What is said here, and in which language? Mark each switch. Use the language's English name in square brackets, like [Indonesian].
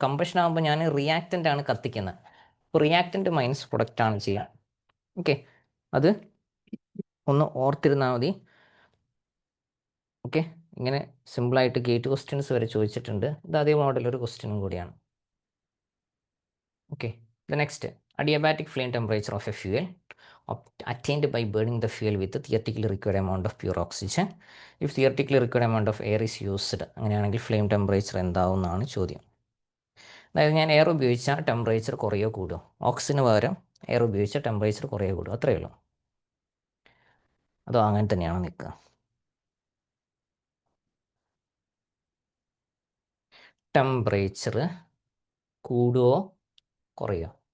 [Malayalam] Combustion ആകുമ്പോൾ ഞാൻ reactant ആണ് കത്തിക്കുന്നത്. അപ്പോൾ റിയാക്റ്റൻ്റ് മൈനസ് പ്രൊഡക്റ്റ് ആണ് ചെയ്യുക. ഓക്കെ, അത് ഒന്ന് ഓർത്തിരുന്നാൽ മതി. ഓക്കെ, ഇങ്ങനെ സിമ്പിളായിട്ട് ഗേറ്റ് ക്വസ്റ്റ്യൻസ് വരെ ചോദിച്ചിട്ടുണ്ട്. ഇത് അതേ മോഡലൊരു ക്വസ്റ്റ്യനും കൂടിയാണ്. [English] Okay, the next, adiabatic flame temperature of a fuel attained by burning the fuel with the theoretically required amount of pure oxygen. If theoretically required amount of air is used, [Malayalam] അങ്ങനെയാണെങ്കിൽ flame temperature എന്താവും എന്നാണ് ചോദ്യം. അതായത് ഞാൻ air ഉപയോഗിച്ചാൽ temperature കുറയോ കൂടും, ഓക്സിജന് പകരം air ഉപയോഗിച്ചാൽ ടെമ്പറേച്ചർ കുറയോ കൂടും, അത്രയേ ഉള്ളൂ. അതോ അങ്ങനെ തന്നെയാണ് നിൽക്കുക? ടെമ്പറേച്ചർ കൂടുവോ കുറയോ?